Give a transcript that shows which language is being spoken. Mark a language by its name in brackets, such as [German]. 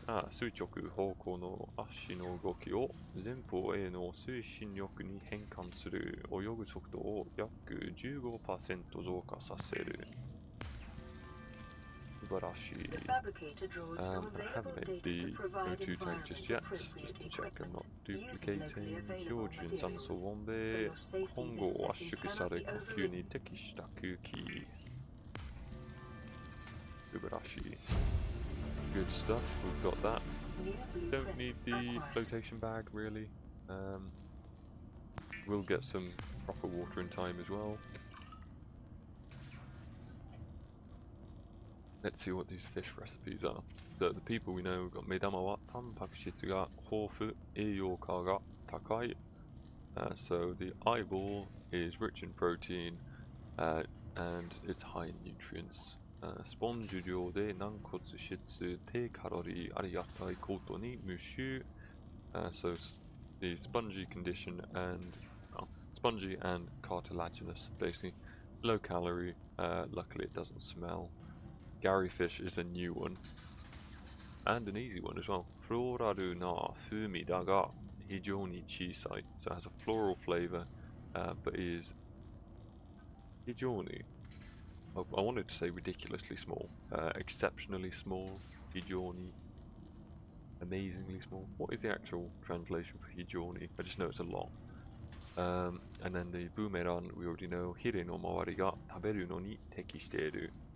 [Japanese] 垂直方向の足の動きを前方への推進力に変換する泳ぐ速度を約 15% 増加させる。素晴らしい。 [English] I haven't made the venutre tank just yet, just to check I'm not duplicating. [Japanese] 標準酸素ボンベ、今後圧縮され呼吸に適した空気。素晴らしい。 [English] Good stuff, we've got that. Don't need the flotation bag really. We'll get some proper water in time as well. Let's see what these fish recipes are. So the people we know, we've got [Japanese] 目玉はタンパク質が豊富、栄養価が高い。 [English] So the eyeball is rich in protein and it's high in nutrients. [Japanese] スポンジ量で軟骨質低カロリーありがたいことに無臭。 [English] So the spongy condition and spongy and cartilaginous, basically low calorie. Luckily it doesn't smell. Gary fish is a new one and an easy one as well. [Japanese] フローラルな風味だが非常に小さい. [English] So it has a floral flavor, but is 非常にI wanted to say ridiculously small, exceptionally small, hijoni, amazingly small. What is the actual translation for hijoni? I just know it's a lot. And then the boomerang, we already know, [Japanese] hire no mawari ga taberu no ni tekishiteru.